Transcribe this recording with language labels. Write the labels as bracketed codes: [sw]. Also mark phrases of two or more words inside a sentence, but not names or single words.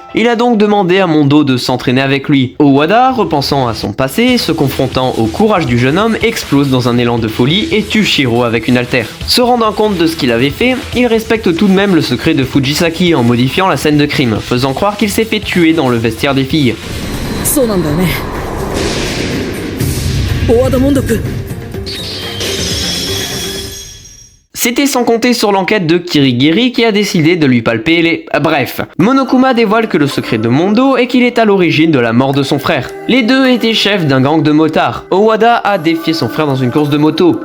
[fr] Il a donc demandé à Mondo de s'entraîner avec lui. Owada, repensant à son passé et se confrontant au courage du jeune homme, explose dans un élan de folie et tue Shiro avec une haltère. Se rendant compte de ce qu'il avait fait, il respecte tout de même le secret de Fujisaki en modifiant la scène de crime, faisant croire qu'il s'est fait tuer dans le vestiaire des filles. [ja] そうなんだよね大和田モンド君 [fr] C'était sans compter sur l'enquête de Kirigiri qui a décidé de lui palper les... Bref, Monokuma dévoile que le secret de Mondo est qu'il est à l'origine de la mort de son frère. Les deux étaient chefs d'un gang de motards. Owada a défié son frère dans une course de moto.